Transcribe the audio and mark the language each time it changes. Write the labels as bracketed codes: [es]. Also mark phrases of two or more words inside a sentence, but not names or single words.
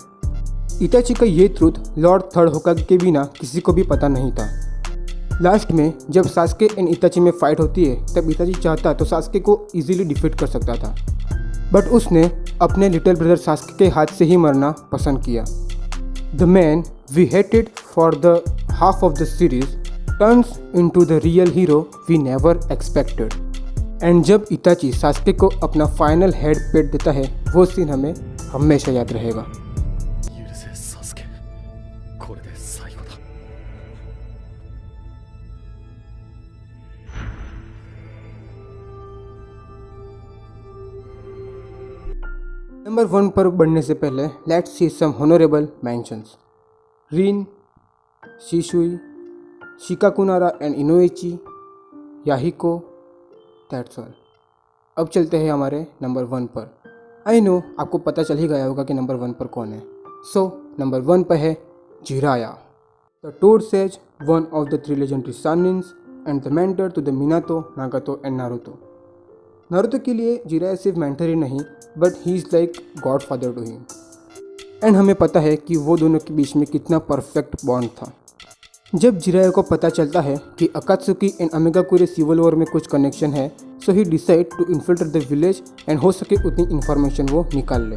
[hi] इताची का ये ट्रूथ लॉर्ड थर्ड होकागे के बिना किसी को भी पता नहीं था। लास्ट में जब सास्के एंड इताची में फाइट होती है तब इताची चाहता तो सास्के को [en] easily defeat [hi] कर सकता था बट उसने अपने [en] little brother [hi] सास्के के हाथ से ही मरना पसंद किया। [en] The man we hated for the half of the series turns into the real hero we never expected. [hi] एंड जब इताची सास्के को अपना [en] final head pat [hi] देता है, वो सीन हमें हमेशा याद रहेगा। [ja] 許せサスケ、これで最後だ。 [hi] नंबर 1 पर बढ़ने से पहले [en] let's see some honorable mentions. [hi] रिन, शिशुई, शिकाकुनारा एंड इनोइची, याहिको, [en] that's all. [hi] अब चलते हैं हमारे नंबर 1 पर। [en] I know [hi] आपको पता चल ही गया होगा कि नंबर 1 पर कौन है। सो नंबर 1 पर है जिराया, [en] the Toad Sage, one of the 3 legendary Sannins and the mentor to the Minato, Nagato and Naruto. [hi] नारुतो के लिए जिराया सिर्फ मेंटर ही नहीं, [en] but he is like godfather to him. [hi] एंड हमें पता है कि वो दोनों के बीच में कितना [en] perfect bond [hi] था। जब जिराया को पता चलता है कि अकात्सुकी एंड अमेगाकुरे [en] civil war [hi] में कुछ कनेक्शन है, [en] so he decide to infiltrate the village [hi] एंड हो सके उतनी इन्फॉर्मेशन वो निकाल ले।